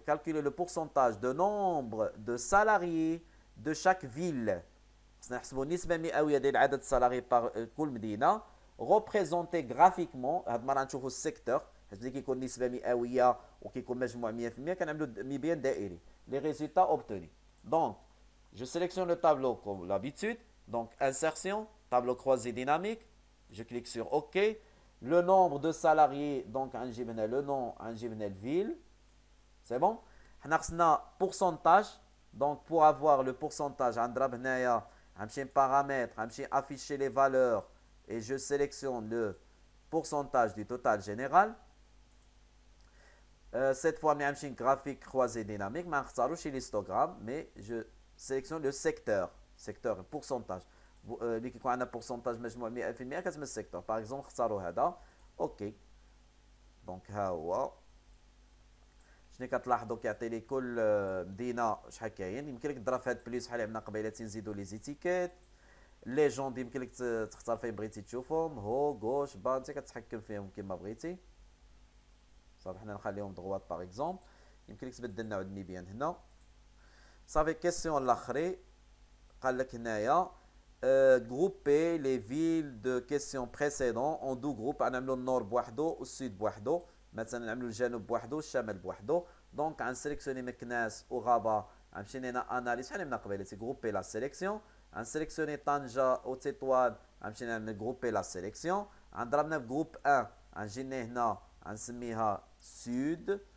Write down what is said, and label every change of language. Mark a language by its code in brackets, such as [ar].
[ar] كالكولي لو بورسونتاج دو نومبر دو سالاريي دو شاك فيل. خصنا نحسبوا النسبه المئويه ديال عدد السالاري بار كل مدينه، ريبريزونتي غرافيكمون. هاد المره نشوفوا السيكتور، حيت ملي كيكون نسبه مئويه وكيكون مجموع 100% كنعملوا ميبيان دائري. [fr] les résultats obtenus. Donc, je sélectionne le tableau comme l'habitude. Donc, insertion, tableau croisé dynamique. Je clique sur OK. Le nombre de salariés, donc, le nom, ville. C'est bon? On a pourcentage. Donc, pour avoir le pourcentage, on a un paramètre, afficher les valeurs et je sélectionne le pourcentage du total général. Cette fois, j'ai un graphique croisé dynamique. Je ne vais l'histogramme, mais je sélectionne le secteur. Secteur, pourcentage. Lui qui a un pourcentage [ar] مجموع 100% كتسمى السيكتور. [fr] Par exemple, [ar] اختاروا هذا. OK. Donc, ها هو. شنو كتلاحظوا كيعطي لي كل مدينه شحال كاين. يمكن لك تضرب في هاد بليس بحال عملنا قبيله نزيدوا لي زيتيكيت. لي جوند يمكن لك تختار فين بغيتي تشوفهم. هو غوش با انت كتحكم فيهم كما بغيتي. صافي حنا نخليهم دغوات باغ اكزومبل. يمكن لك تبدل نوع الميبيان هنا. صافي كيسيون الاخري قال لك هنايا [fr] grouper les villes de questions précédentes en deux groupes. [ar] نعملوا النور بوحدو والسود بوحدو. مثلا نعملوا الجنوب بوحدو والشمال بوحدو. دونك غنسيليكسيوني مكناس وغابه. غنمشي هنا اناليز بحال من قبيله سي غروبي لا سيليكسيون. غنسيليكسيوني طنجه وتطوان. غنمشي نعمل غروبي لا سيليكسيون. غنضربنا في جروب 1. غنجي هنا غنسميها سود.